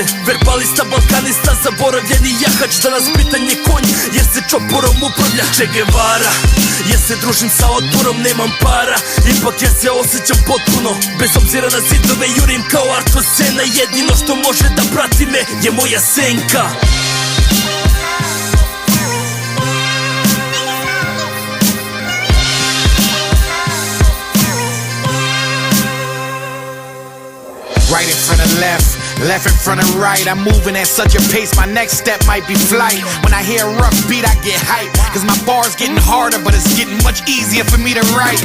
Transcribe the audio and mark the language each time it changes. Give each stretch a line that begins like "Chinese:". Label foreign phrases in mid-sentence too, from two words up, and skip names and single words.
Serbian: Verbalista, balkanista, zaboravljeni jahač. Danas pitanje konj, jer se čoporom upravlja. Che Guevara, ja se družim sa otporom, nemam para, ipak ja se osjećam potpuno. Bez obzira na zidove jurim kao Arto Sena. Jedino što može da prati me je moja senka.
English: Right in front of left, left in front of right. I'm moving at such a pace, my next step might be flight. When I hear a rough beat, I get hyped, cause my bar's getting harder, but it's getting much easier for me to write.